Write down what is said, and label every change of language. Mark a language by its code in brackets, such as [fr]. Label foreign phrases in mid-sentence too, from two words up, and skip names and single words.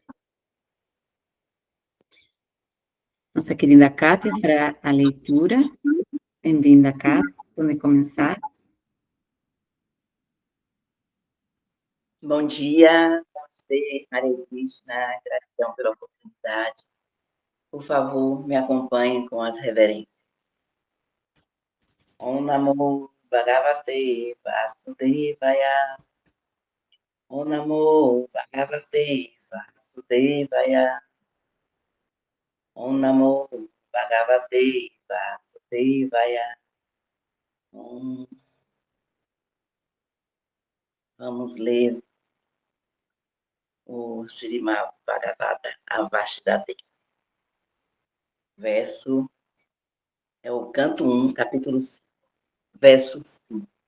[pt] Nossa querida Kátia, para a leitura. Bem-vinda, Kátia. Pode começar? Bom dia, Namastê, [sa] Hare Krishna, [pt] gratidão pela oportunidade. Por favor, me acompanhe com as reverências. [sa] Om Namo Bhagavate Vasudevaya. Om Namo Bhagavate Vasudevaya. Om Namo Bhagavate Vasudevaya. [pt] Vamos ler o Srimad Bhagavata Avashdate. Verso, é o canto 1, capítulo 5, verso 5.